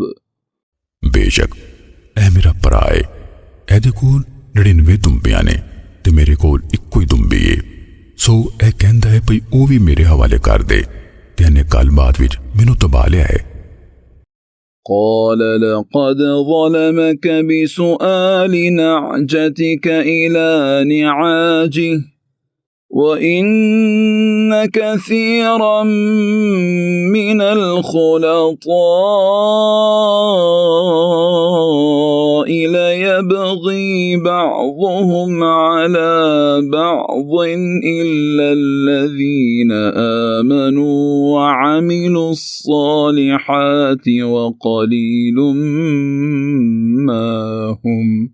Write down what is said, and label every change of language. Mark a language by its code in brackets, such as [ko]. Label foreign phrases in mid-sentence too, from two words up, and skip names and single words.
[pa] بیشک اے میرا بھرا ہے ایدے کول 99 دنبیاں نے تے میرے کول اکو ہی دنبی ہے سو اے کہندا ہے بھئی او بھی میرے حوالے کر دے تے انہیں گلبات وچ مینوں تبا لیا ہے. [ar] قال لقد ظلمك بسؤال نعجتك إلى نعاجه وإن كثيرا من الخلطاء ليبغي بعضهم على بعض إلا الذين آمنوا وعملوا الصالحات وقليل ما هم